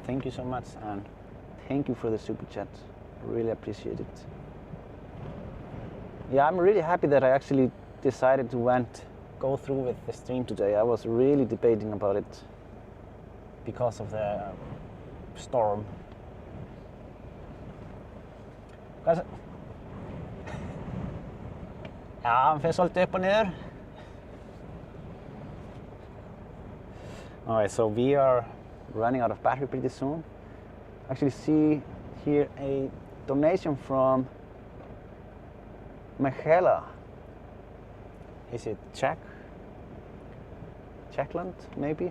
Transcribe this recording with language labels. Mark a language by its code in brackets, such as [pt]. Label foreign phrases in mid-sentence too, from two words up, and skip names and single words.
[en] Thank you so much, and thank you for the super chat. Really appreciate it. Yeah, I'm really happy that I actually decided to go through with the stream today. I was really debating about it because of the storm. [is] Ja, han fer svolítið upp og niður. [en] Alright, so we are running out of battery pretty soon. Actually see here a donation from Michaela. Is it Czechland, maybe?